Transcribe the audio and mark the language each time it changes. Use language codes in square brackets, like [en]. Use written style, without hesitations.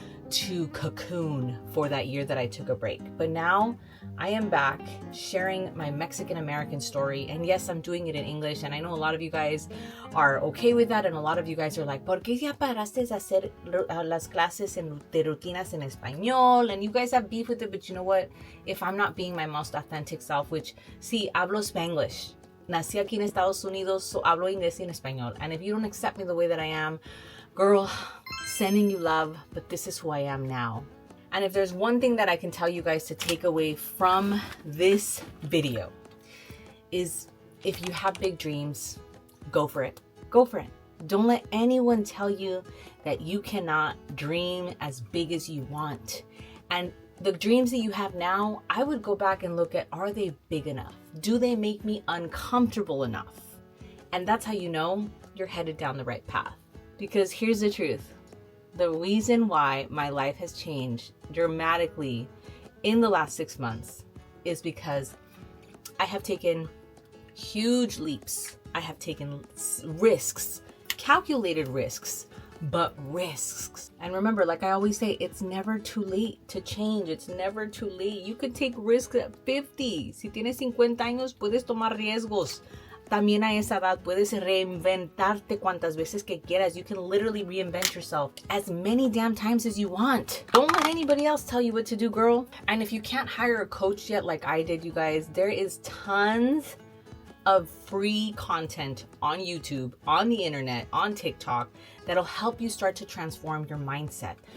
[en] to cocoon for that year that I took a break. But now I am back sharing my Mexican American story. And yes, I'm doing it in English. And I know a lot of you guys are okay with that. And a lot of you guys are like, [es] ¿por qué ya paraste de hacer las clases de rutinas en español? [en] And you guys have beef with it. But you know what? If I'm not being my most authentic self, which, [es] sí, hablo Spanglish. Nací aquí en Estados Unidos, so hablo inglés y en español. [en] And if you don't accept me the way that I am, girl, sending you love, but this is who I am now. And if there's one thing that I can tell you guys to take away from this video is if you have big dreams, go for it. Go for it. Don't let anyone tell you that you cannot dream as big as you want. And the dreams that you have now, I would go back and look at, are they big enough? Do they make me uncomfortable enough? And that's how you know you're headed down the right path. Because here's the truth. The reason why my life has changed dramatically in the last 6 months is because I have taken huge leaps. I have taken risks, calculated risks, but risks. And remember, like I always say, it's never too late to change. It's never too late. You could take risks at 50. [es] Si tienes 50 años, puedes tomar riesgos. También a esa edad puedes reinventarte cuantas veces que quieras. [en] You can literally reinvent yourself as many damn times as you want. Don't let anybody else tell you what to do, girl. And if you can't hire a coach yet, like I did, you guys, there is tons of free content on YouTube, on the internet, on TikTok that'll help you start to transform your mindset.